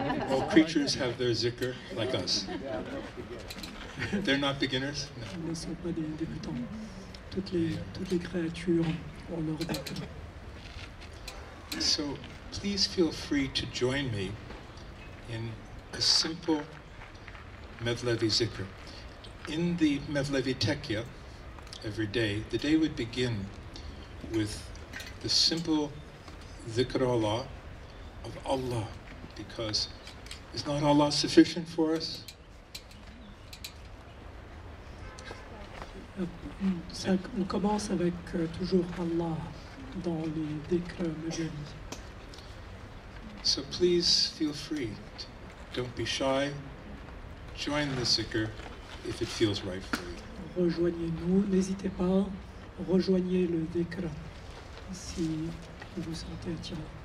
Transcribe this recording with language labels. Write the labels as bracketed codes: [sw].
[en] All creatures have their zikr like us. They're not beginners? No. [fr] Ils ne sont pas des débutants. Toutes les créatures ont leur zikr. [en] So please feel free to join me in a simple Mevlevi zikr. In the Mevlevi Tekya, every day, the day would begin with the simple zikr Allah of Allah, because is not Allah sufficient for us? [fr] On commence avec toujours Allah dans les dhikr Mevlevi. [en] So please feel free. Don't be shy. Join the zikr if it feels right for you. [fr] Rejoignez-nous, n'hésitez pas, rejoignez le dhikr si vous vous sentez attiré.